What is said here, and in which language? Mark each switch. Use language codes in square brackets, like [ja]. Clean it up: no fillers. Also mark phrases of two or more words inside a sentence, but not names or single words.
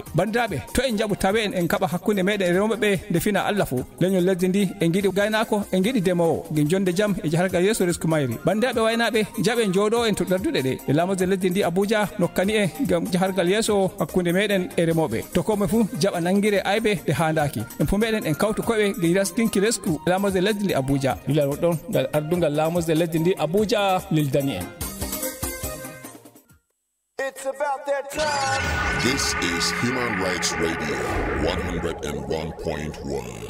[ff] bandaɓe to en jaaɓu tawe en kaɓa hakkude meɗen remoɓe nde fina Allah fo leñol lesdi ndi en giɗi gaynako en giɗi demowo gin jonde jaam e jahargal yeeso risku mayri bandaɓe waynaɓe jaaɓe joɗo en to darduɗe ɗe e lamorde lesdi ndi Abuja nokkani e gam jahargal yeeso hakkunde meɗen e remoɓe to koɓe fu jaɓa nangire aybe ɗe handaki en fu meɗen en kawtu koɓe gam rastinki resku lamorde lesdi ndi Abuja lilal ɗon ngal ardungal lamorde lesdi ndi Abuja lildani en. [en] It's about that time. This is Human Rights Radio 101.1.